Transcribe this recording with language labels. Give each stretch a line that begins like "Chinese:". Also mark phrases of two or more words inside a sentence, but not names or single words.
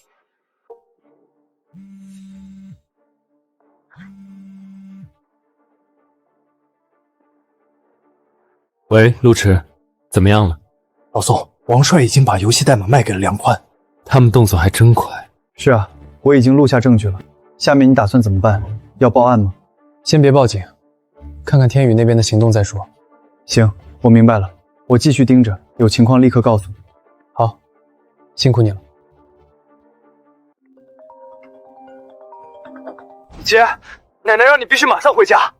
Chinese: 喂，陸池，怎麼樣了？老宋，王帥已經把遊戲代碼賣給了梁寬，他們動作還真快。是啊，我已經錄下證據了。下面你打算怎麼辦？要報案嗎？先別報警，看看天宇那邊的行動再說。行，我明白了，我繼續盯着，有情況立刻告訴你。好，辛苦你了。姐，奶奶讓你必須馬上回家。